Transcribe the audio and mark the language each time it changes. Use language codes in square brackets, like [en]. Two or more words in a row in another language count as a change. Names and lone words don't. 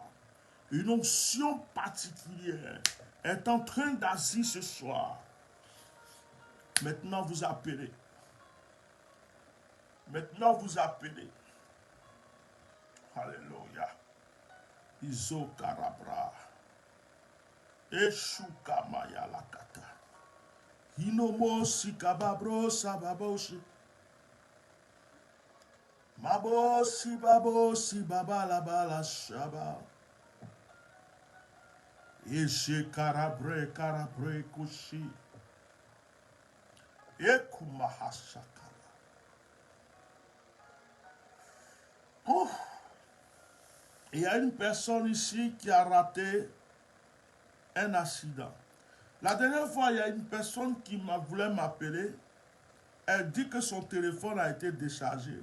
[fr] Une onction particulière est en train d'agir ce soir. Maintenant vous appelez. Maintenant vous appelez. Alléluia. Iso karabra. Eshuka maya lakata. Hinomo sikababro sababoshi. Mabosi babosi babala bala shaba. Eshe karabre karabre kushi. Ekumahashakara. Oh. Il y a une personne ici qui a raté un accident. La dernière fois, il y a une personne qui voulu m'appeler. Elle dit que son téléphone a été déchargé.